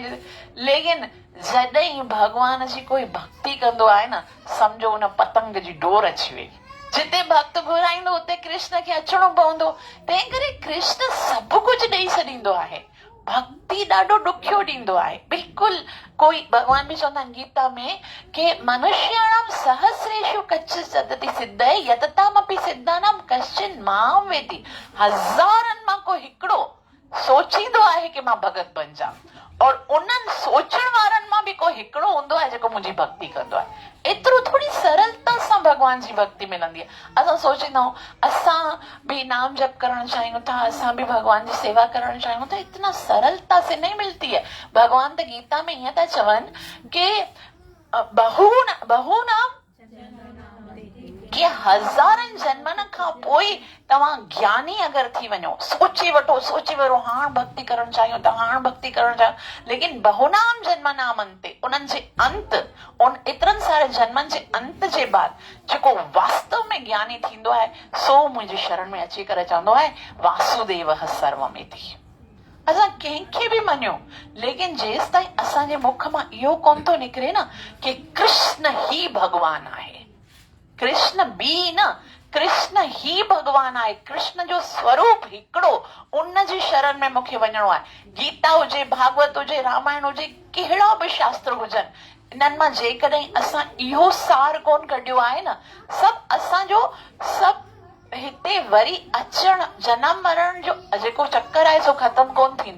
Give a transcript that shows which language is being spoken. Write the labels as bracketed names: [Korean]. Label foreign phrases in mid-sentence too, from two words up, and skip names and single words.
[Sindhi] लेकिन जॾहिं भगवान जी कोई भक्ति कंदो आहे न, सम्झो हुन पतंग जी डोर अची वई। जिते भक्त घुराईंदो उते कृष्ण खे अचणो पवंदो। तंहिं करे कृष्ण सभु कुझु ॾेई छॾींदो आहे। भक्ति ॾाढो ॾुखियो ॾींदो आहे। बिल्कुलु कोई भगवान बि चवंदा आहिनि गीता में कि [Sanskrit] मनुष्याणाम सहस्रेषु कच्छ सदति सिद्धे यततामपि सिद्धानां कश्चिन मां वेति। [Sindhi] हज़ारनि मां को हिकिड़ो सोचींदो आहे कि मां भगत बणिजां, और उन्हनि सोचण वारनि मां बि को हिकिड़ो हूंदो आहे जेको मुंहिंजी भक्ति कंदो आहे। एतिरो थोड़ी सरलता सां भगवान जी भक्ति मिलंदी आहे। असां सोचींदा आहियूं असां भी नाम जप करण चाहियूं था, असां भी भगवान जी सेवा करण चाहियूं था, [Hindi] इतना सरलता से नहीं मिलती है। [Sindhi] भगवान त गीता में ईअं था चवनि कि बहुनाम कि हज़ारनि जन्मनि खां पोइ तव्हां ज्ञानी अगरि थी वञो, सोचे वठो हाणे भक्ति करण चाहियूं था, हाणे भक्ति करण चाहियूं, लेकिन [Sanskrit] बहुनाम जन्मनाम अंते, [Sindhi] उन्हनि जे अंत, उन एतिरनि सारे जन्मनि जे अंत जे बाद जेको वास्तव में ज्ञानी थींदो आहे, सो मुंहिंजी शरण में अची करे चवंदो आहे [Sanskrit] वासुदेव सर्वमिति। [Sindhi] असां कंहिंखे बि मञियो, लेकिन जेसि ताईं असांजे मुख मां इहो कोन थो निकिरे न कि कृष्ण ही भगवान आहे, कृष्ण बि न, कृष्ण ही भगवान आहे, कृष्ण जो स्वरूप हिकिड़ो, उन जी शरण में मूंखे वञणो आहे। गीता हुजे, भागवत हुजे, रामायण हुजे, कहिड़ा बि शास्त्र हुजनि, इन्हनि मां जेकॾहिं असां इहो सार कोन कढियो आहे न, सभु असांजो सभु हिते वरी अचण, जनम मरण जो जेको चक्कर आहे सो ख़तम कोन थींदो।